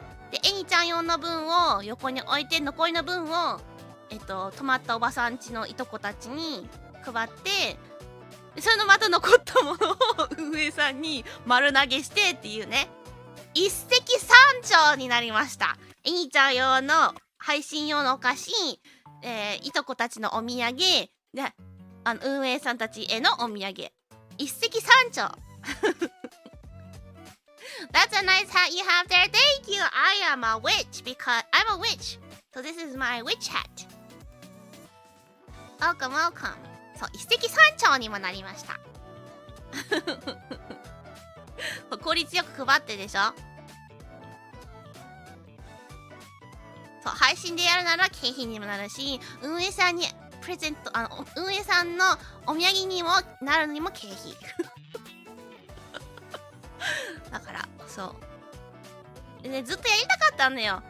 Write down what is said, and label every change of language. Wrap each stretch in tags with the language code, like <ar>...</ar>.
<ja>でえにちゃん用の分を横に置いて、残りの分を泊まったおばさん家のいとこたちに配って、それのまた残ったものを運営さんに丸投げしてっていうね、一石三鳥になりました。えにちゃん用の配信用のお菓子、いとこたちのお土産で、運営さんたちへのお土産、一石三鳥</ja> <en>That's a nice hat you have there. Thank you. I am a witch because I'm a witch. So this is my witch hat. Welcome, welcome.</en> <ja>そう、一石三鳥にもなりました効率よく配ってでしょ。そう、配信でやるなら経費にもなるし、運営さんにプレゼント、運営さんのお土産にもなるのにも経費だからそうで、ね、ずっとやりたかったんだよ。</ja>